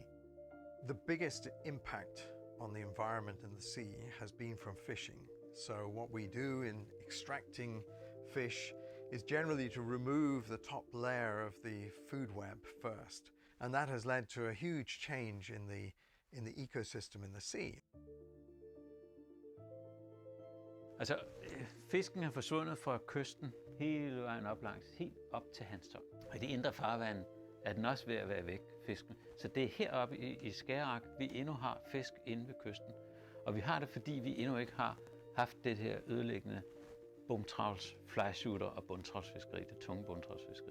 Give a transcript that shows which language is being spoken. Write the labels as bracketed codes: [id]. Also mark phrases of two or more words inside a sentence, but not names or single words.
[en] The biggest impact on the environment and the sea has been from fishing. So what we do in extracting fish is generally to remove the top layer of the food web first. And that has led to a huge change in the ecosystem in the sea. [da] Altså, fisken er forsvundet fra kysten hele vejen op langs, helt op til Hanstholm. Og i de indre farvand er den også ved at være væk, fisken. Så det er heroppe i Skagerrak, vi endnu har fisk inde ved kysten. Og vi har det, fordi vi endnu ikke har haft det her ødelæggende bomtravls, flyshooter og bundtravlsfiskeri, det tunge bundtravlsfiskeri.